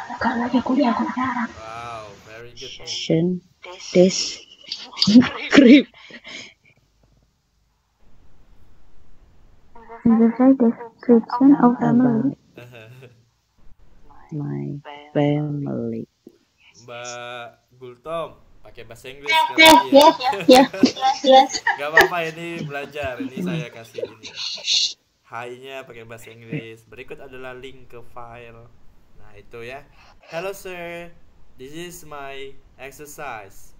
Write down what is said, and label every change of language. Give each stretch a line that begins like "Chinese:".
English: Wow, very good. Description. Exercise description of family. My family.
Indonesian: Mbak Gultom pakai bahasa Inggris
English: Yes.
Indonesian: Gak apa-apa, ini belajar. Ini saya kasih ini. Hi-nya pakai bahasa Inggris. Berikut adalah link ke file. Nah, itu ya.
English: Hello sir, this is my exercise.